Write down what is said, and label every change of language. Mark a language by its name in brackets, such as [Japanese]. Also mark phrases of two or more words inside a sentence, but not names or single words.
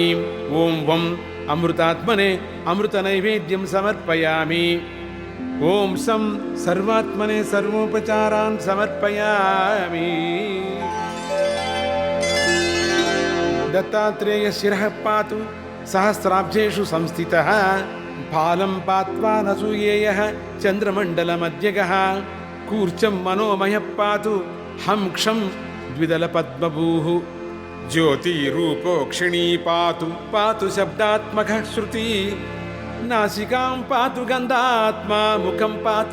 [Sanskrit] ఓం వం అమృతాత్మనే అమృత నైవేద్యం సమర్పయామి. ఓం సం సర్వాత్మనే సర్వోపచారాన్ సమర్పయామి. దత్తాత్రేయ శిరః పాతు సహస్రాబ్జేషు సంస్థితః. फालं पात्वा नसूयेयः चन्द्रमण्डलमध्यगः कूर्चं मनोमयः पातु हंक्षं द्विदलपद्मभूः ज्योतिरूपोक्षिणी पातु पातु शब्दात्मकः श्रुति नासिकां पातु गन्धात्मा मुखं पातु